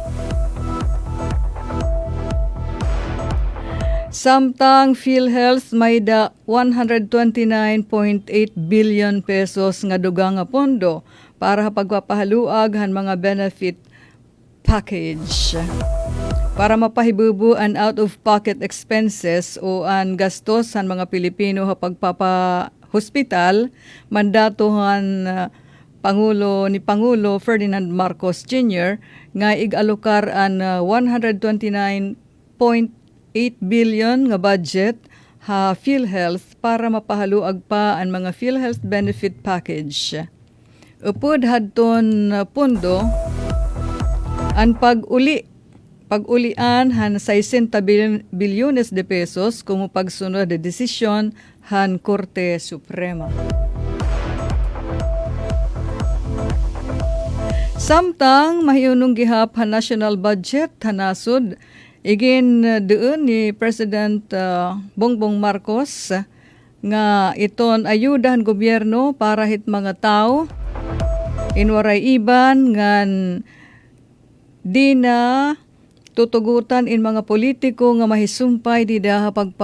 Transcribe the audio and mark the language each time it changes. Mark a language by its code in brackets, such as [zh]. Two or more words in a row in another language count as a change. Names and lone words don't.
[war] Samtang PhilHealth may da 129.8 billion pesos nga dugang nga pondo para pagpapahaluag han mga [en] benefit package. [tl] Para mapahibubu ang [en] out-of-pocket expenses [tl] o ang gastos ng mga Pilipino sa pagpapa-hospital, mandatohan Pangulo Ferdinand Marcos Jr. [war] nga igalokar ang 129.8 billion nga budget ha PhilHealth para mapahaluag pa ang mga PhilHealth [en] benefit package. [war] Upod hadton pondo ang pag-ulian han 60 bilyones de pesos kung pagsunod de desisyon han Korte Suprema. Samtang mahiyunong gihap han [en] national budget [war] hanasod igin doon ni President Bongbong Marcos nga iton ayudahan gobyerno para hit mga tao inwaray iban ngan di na tutugutan in mga politiko nga mahisumpay di daha